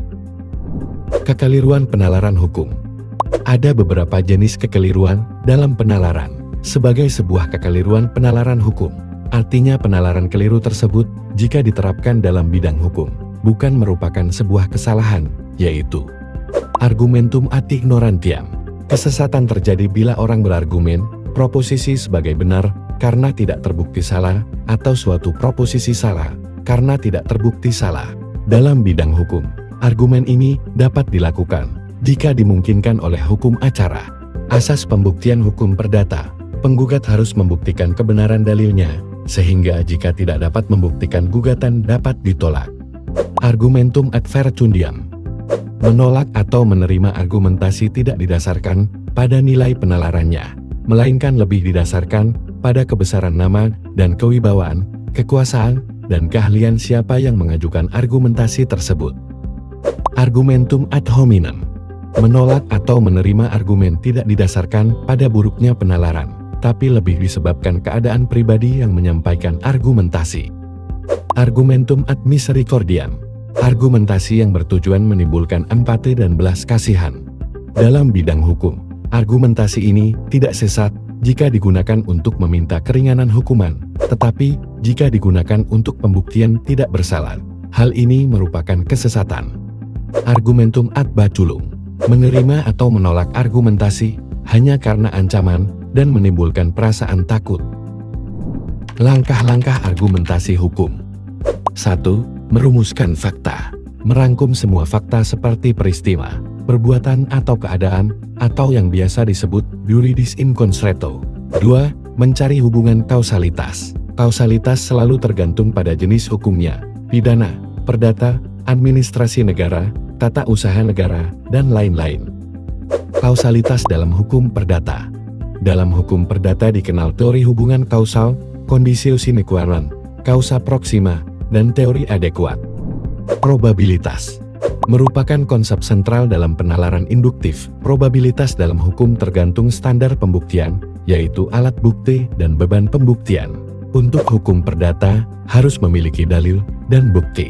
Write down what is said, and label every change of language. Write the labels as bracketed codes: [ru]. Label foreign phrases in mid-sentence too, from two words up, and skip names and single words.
[id] Kekeliruan penalaran hukum. Ada beberapa jenis kekeliruan dalam penalaran. Sebagai sebuah kekeliruan penalaran hukum, artinya penalaran keliru tersebut jika diterapkan dalam bidang hukum bukan merupakan sebuah kesalahan, yaitu [la] argumentum ad ignorantiam. [id] Kesesatan terjadi bila orang berargumen proposisi sebagai benar karena tidak terbukti salah, atau suatu proposisi salah karena tidak terbukti salah. Dalam bidang hukum, argumen ini dapat dilakukan jika dimungkinkan oleh hukum acara. Asas pembuktian hukum perdata, penggugat harus membuktikan kebenaran dalilnya, sehingga jika tidak dapat membuktikan gugatan dapat ditolak. [la] Argumentum ad verecundiam. [id] Menolak atau menerima argumentasi tidak didasarkan pada nilai penalarannya, melainkan lebih didasarkan pada kebesaran nama dan kewibawaan, kekuasaan, dan keahlian siapa yang mengajukan argumentasi tersebut. [la] Argumentum ad hominem. [id] Menolak atau menerima argumen tidak didasarkan pada buruknya penalaran, tapi lebih disebabkan keadaan pribadi yang menyampaikan argumentasi. [la] Argumentum ad misericordiam. [id] Argumentasi yang bertujuan menimbulkan empati dan belas kasihan. Dalam bidang hukum, argumentasi ini tidak sesat jika digunakan untuk meminta keringanan hukuman, tetapi jika digunakan untuk pembuktian tidak bersalah, hal ini merupakan kesesatan. [la] Argumentum ad baculum. [id] Menerima atau menolak argumentasi hanya karena ancaman dan menimbulkan perasaan takut. Langkah-langkah argumentasi hukum. 1. Merumuskan fakta. Merangkum semua fakta seperti peristiwa, perbuatan atau keadaan, atau yang biasa disebut [la] juridis in concreto. [id] 2. Mencari hubungan kausalitas. Kausalitas selalu tergantung pada jenis hukumnya, pidana, perdata, administrasi negara, tata usaha negara, dan lain-lain. Kausalitas dalam hukum perdata. Dalam hukum perdata dikenal teori hubungan kausal, [la] conditio sine qua non, causa proxima, [id] dan teori adekuat. Probabilitas merupakan konsep sentral dalam penalaran induktif. Probabilitas dalam hukum tergantung standar pembuktian, yaitu alat bukti dan beban pembuktian. Untuk hukum perdata, harus memiliki dalil dan bukti.